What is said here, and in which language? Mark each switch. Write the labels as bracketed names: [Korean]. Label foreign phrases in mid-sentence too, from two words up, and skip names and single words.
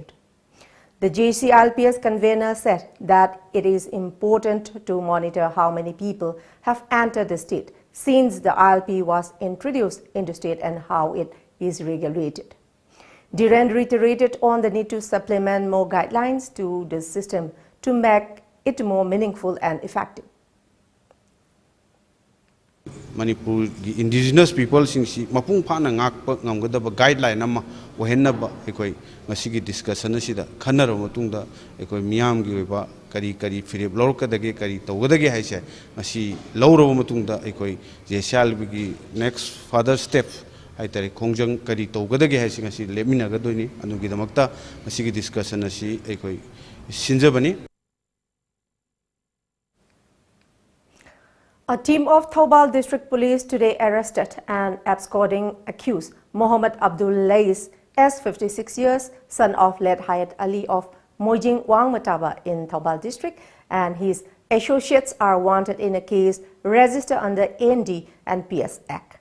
[English] The JCILPS convener said that it is important to monitor how many people have entered the state since the ILP was introduced in the state and how it is regulated. Duran reiterated on the need to supplement more guidelines to the system to make it more meaningful and effective. [Manipuri] Manipur [English] indigenous people [Manipuri] singsi mapung phana ngakpa ngamgadaba guideline ama wahenaba ekoi masigi discussion asida khanara matungda ekoi miyam gi oiba kari firib lorkadage kari tawgadage haise masi lawraba matungda ekoi jesal gi [English] next further step [Manipuri] haitare khongjang kari tawgadage haise ngasi lemina gadoini anugi damakta masigi discussion asi ekoi sinjabani. [English] A team of Thoubal District Police today arrested and absconding accused Mohammed Abdul Lais, as 56 years, son of late Hayat Ali of Mojing Wangmataba in Thoubal District, and his associates are wanted in a case registered under AND and PS Act.